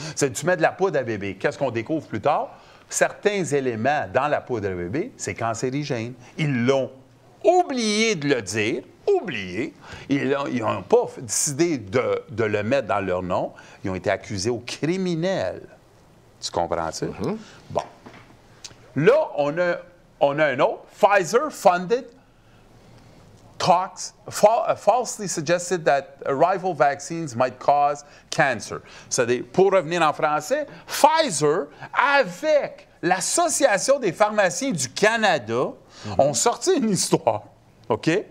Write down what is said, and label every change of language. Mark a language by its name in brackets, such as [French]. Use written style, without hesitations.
[French] Tu mets de la poudre à bébé. Qu'est-ce qu'on découvre plus tard? Certains éléments dans la poudre à bébé, c'est cancérigène. Ils l'ont oublié de le dire. Oublié. Ils n'ont pas décidé de le mettre dans leur nom. Ils ont été accusés au criminel. Tu comprends ça? Bon. Là, on a un autre. [English] Pfizer funded talks falsely suggested that rival vaccines might cause cancer. [French] C'est-à-dire, pour revenir en français, Pfizer, avec l'Association des pharmaciens du Canada, ont sorti une histoire. OK?